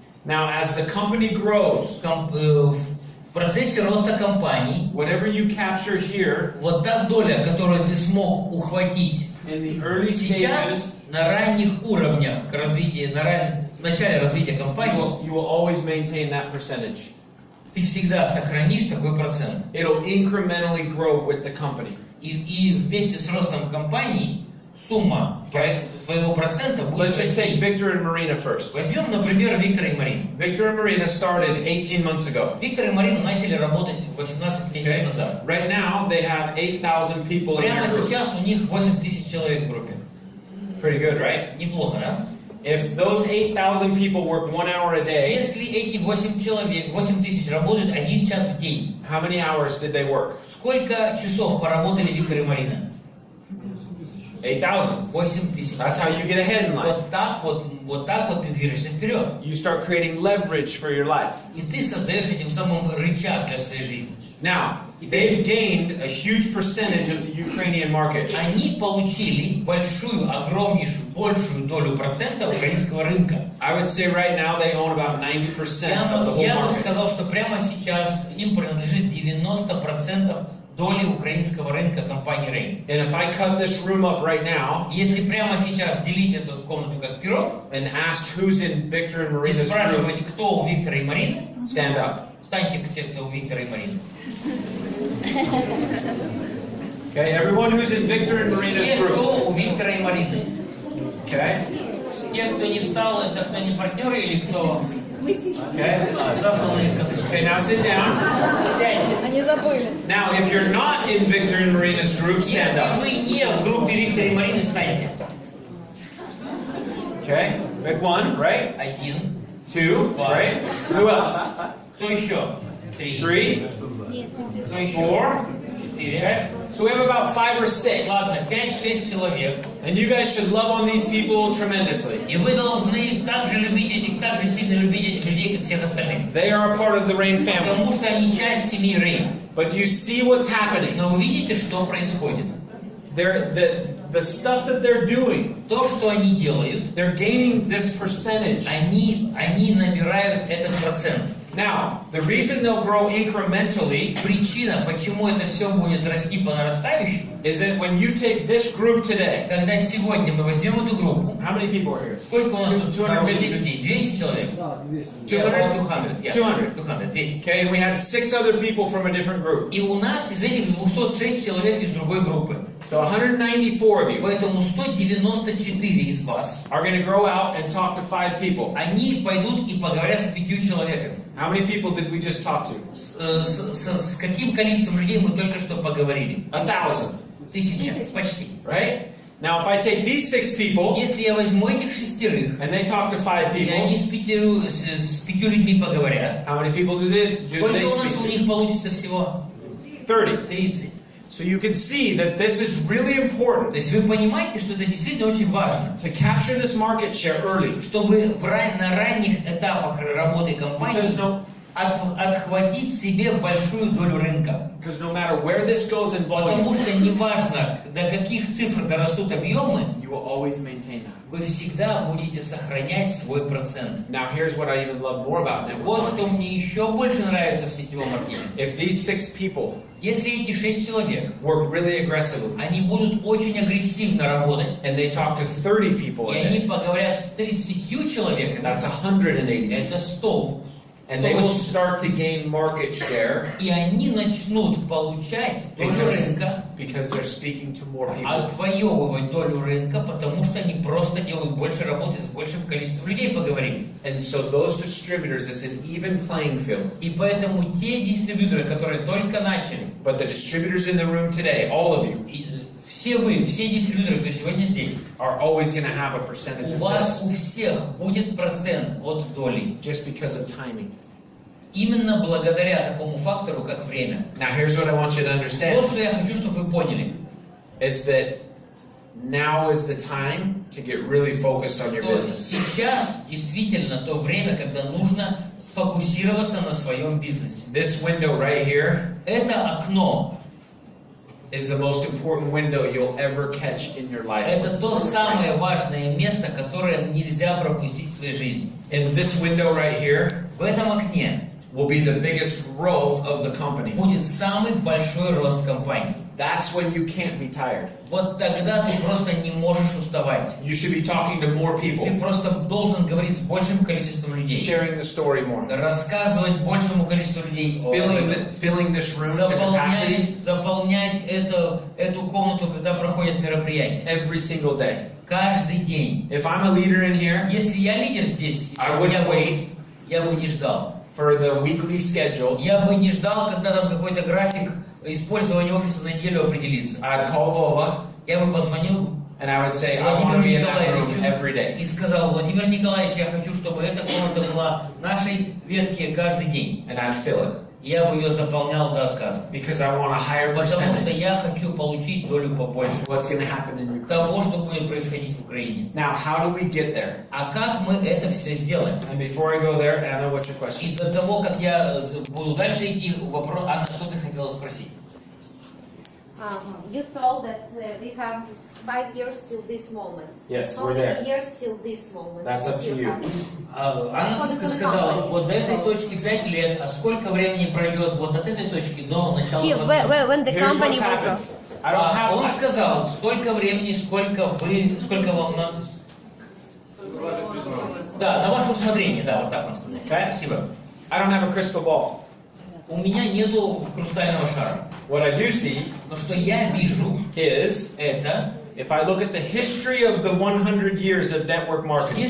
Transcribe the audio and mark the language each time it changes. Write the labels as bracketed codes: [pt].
[en] Now, as the company grows, [ru] В процессе роста компании [en] whatever you capture here [ru] вот та доля, которую ты смог ухватить [en] in the early stages, [ru] сейчас на ранних уровнях к развитию, в начале развития компании, [en] you will always maintain that percentage. [ru] ты всегда сохранишь такой процент. [en] It'll incrementally grow with the company. [ru] И вместе с ростом компании сумма твоего процента будет [en] Let's just take Victor and Marina first. [ru] Возьмем, например, Виктора и Марину. [en] Victor and Marina started 18 months ago. [ru] Виктор и Марина начали работать 18 месяцев назад. [en] Right now, they have 8,000 people in their [ru] Прямо [en] group. [ru] сейчас у них 8 тысяч человек в группе. [en] Pretty good, right? [ru] Неплохо, да? [en] If those 8,000 people work 1 hour a day, [ru] Если эти 8 человек, 8 тысяч работают 1 час в день, [en] how many hours did they work? [ru] сколько часов поработали Виктор и Марина? [en] 8,000. [ru] 8 тысяч. [en] That's how you get ahead in life. [ru] Вот так вот ты движешься вперед. [en] You start creating leverage for your life. [ru] И ты создаешь этим самым рычаг для своей жизни. [en] Now, they've gained a huge percentage of the Ukrainian market. [ru] Они получили большую, огромнейшую, большую долю процента украинского рынка. [en] I would say right now they own about 90% of the whole [ru] Я бы [en] market. [ru] сказал, что прямо сейчас им принадлежит 90% доли украинского рынка компании Rain. [en] And if I cut this room up right now [ru] Если прямо сейчас делить эту комнату как пирог [en] and asked who's in Victor and [ru] и [en] Marina's group, [ru] спрашивать, кто у Виктора и Марины, [en] stand up. [ru] встаньте все, кто у Виктора и Марины. [en] Okay, everyone who's in Victor and Marina's [ru] Все, [en] group. [ru] кто у Виктора и Марины. [en] Okay? [ru] Те, кто не встал, это кто не партнеры или кто [en] Okay? [ru] засланные козырьки. [en] Okay, now sit down. [ru] Сядьте. Они забыли. [en] Now, if you're not in Victor and Marina's group, stand [ru] Если [en] up. [ru] вы не в группе Виктора и Марины, встаньте. [en] Okay? Good one, right? 1, 2, right? Who else? [ru] кто еще? 3, 3, кто еще? [en] 4. [ru] 4. [en] Okay? So we have about 5 or 6. [ru] Ладно, 5-6 человек. [en] And you guys should love on these people tremendously. [ru] И вы должны так же любить этих, так же сильно любить этих людей, как всех остальных. [en] They are a part of the Rain family. [ru] Потому что они часть семьи Rain. [en] But do you see what's happening? [ru] Но вы видите, что происходит? [en] The stuff that they're doing, [ru] То, что они делают, [en] they're gaining this percentage. [ru] они набирают этот процент. [en] Now, the reason they'll grow incrementally [ru] Причина, почему это все будет расти по нарастающей, [en] is that when you take this group today, [ru] Когда сегодня мы возьмем эту группу, [en] how many people are here? [ru] сколько у нас тут 250 людей? 200 человек? [en] 200? [ru] 200, 200. [en] Okay, and we had 6 other people from a different group. [ru] И у нас из этих 206 человек из другой группы. [en] So 194 of you [ru] Поэтому 194 из вас, [en] are going to go out and talk to 5 people. [ru] они пойдут и поговорят с 5 человеками. [en] How many people did we just talk to? [ru] С каким количеством людей мы только что поговорили? [en] 1,000, [ru] 1000, почти. [en] right? Now, if I take these 6 people [ru] Если я возьму этих 6, [en] and they talk to 5 [ru] и они [en] people, [ru] с 5 людьми поговорят, [en] how many people do they [ru] сколько у нас у [en] speak [ru] них получится всего? [en] to? 30. [ru] 30. [en] So you can see that this is really important [ru] То есть вы понимаете, что это действительно очень важно, [en] to capture this market share early. [ru] чтобы на ранних этапах работы компании отхватить себе большую долю рынка. [en] Because no matter where this goes in [ru] Потому [en] volume, [ru] что неважно, до каких цифр дорастут объемы, [en] you will always maintain that. [ru] вы всегда будете сохранять свой процент. [en] Now, here's what I even love more about network [ru] Вот что [en] marketing. [ru] мне еще больше нравится в сетевом маркетинге. [en] If these 6 people [ru] Если эти 6 человек, [en] work really aggressively [ru] они будут очень агрессивно работать, [en] and they talk to 30 people [ru] и [en] a [ru] они [en] day, [ru] поговорят с 30 человеками, [en] that's 180. [ru] это 100. [en] And they will start to gain market share [ru] И они начнут получать долю рынка, [en] because they're speaking to more people. [ru] отвоевывать долю рынка, потому что они просто делают больше работы с большим количеством людей, поговорили. [en] And so those distributors, it's an even playing field. [ru] И поэтому те дистрибьюторы, которые только начали, [en] But the distributors in the room today, all of you, [ru] все вы, все дистрибьюторы, кто сегодня здесь, [en] are always going to have a percentage [ru] у [en] of [ru] вас у [en] this [ru] всех будет процент от доли. [en] just because of timing. [ru] Именно благодаря такому фактору, как время. [en] Now here's what I want you to [ru] Вот [en] understand, [ru] что я хочу, чтобы вы поняли. [en] is that now is the time to get really focused on your [ru] Что [en] business. [ru] сейчас действительно то время, когда нужно сфокусироваться на своем бизнесе. [en] This window right here [ru] Это окно, [en] is the most important window you'll ever catch in your life. [ru] это то самое важное место, которое нельзя пропустить в своей жизни. [en] In this window right here [ru] В этом окне [en] will be the biggest growth of the company. [ru] будет самый большой рост компании. [en] That's when you can't be tired. [ru] Вот тогда ты просто не можешь уставать. [en] You should be talking to more people, [ru] Ты просто должен говорить с большим количеством людей, [en] sharing the story more, [ru] рассказывать большему количеству людей, [en] filling this room to capacity [ru] заполнять эту комнату, когда проходят мероприятия. [en] every single day. [ru] Каждый день. [en] If I'm a leader in here, [ru] Если я лидер здесь, [en] I wouldn't wait [ru] я бы не ждал. [en] for the weekly schedule. [ru] Я бы не ждал, когда там какой-то график использования офиса на неделю определится. [en] I'd call Vova [ru] Я бы позвонил [en] and I would say, I want to [ru] Владимиру [en] be in that room [ru] Николаевичу [en] every day. [ru] и сказал: Владимир Николаевич, я хочу, чтобы эта комната была нашей ветке каждый день. [en] And I'd fill it [ru] Я бы ее заполнял до отказа. [en] because I want a higher [ru] Потому что [en] percentage [ru] я хочу получить долю побольше [en] of what's going to happen in Ukraine. [ru] того, что будет происходить в Украине. [en] Now, how do we get there? [ru] А как мы это все сделаем? [en] And before I go there, Anna, what's your question? [ru] И до того, как я буду дальше идти, вопрос, Анна, что ты хотела спросить? [en] You told that we have 5 years till this moment. Yes, How we're many there. years till this moment? That's up to Still you. have? [ru] Анна сказала, вот до этой точки 5 лет, а сколько времени пройдет вот от этой точки до начала? [en] Till when the Here's company what's will grow. happened. I don't have. [ru] Он сказал, сколько времени, сколько вам надо. Да, на ваше усмотрение, да, вот так он сказал. [en] Okay. [ru] Спасибо. [en] I don't have a crystal ball. [ru] У меня нету хрустального шара. [en] What I do see [ru] Но что я вижу, [en] is, [ru] это, [en] if I look at the history of the 100 years of network marketing,